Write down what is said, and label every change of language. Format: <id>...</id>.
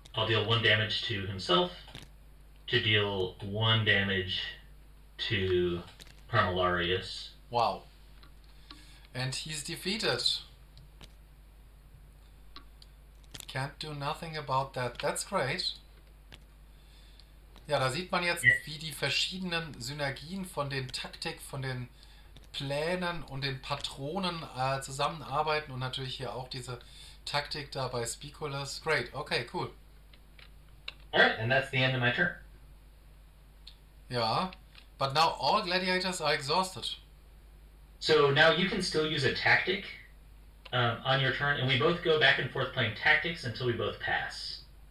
<en>I'll deal 1 damage to himself to deal 1 damage to Parmalarius. Wow. And he's defeated. Can't do nothing about that. That's great.</en> <de>Ja, da sieht man jetzt, wie die verschiedenen Synergien von den Taktik, von den Plänen und den Patronen zusammenarbeiten und natürlich hier auch diese Taktik da bei Spiculus.</de> <en>Great, okay, cool. Alright, and that's the end of my turn. Ja, but now all gladiators are exhausted. So now you can still use a tactic on your turn, and we both go back and forth playing tactics until we both pass.</en>